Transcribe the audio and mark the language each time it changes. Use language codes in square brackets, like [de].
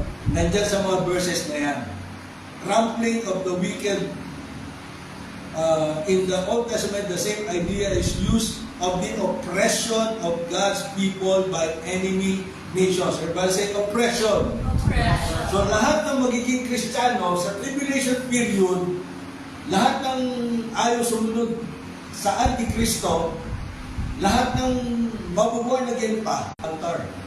[tl] Nandyan sa mga verses na yan. [en] Trampling of the wicked. In the Old Testament, the same idea is used of the oppression of God's people by enemy nations. Everybody say oppression. [tl] So lahat ng magiging Kristiyano sa tribulation period, lahat ng ayaw sumunod sa Antikristo, lahat ng mabubuhay na again pa, altar.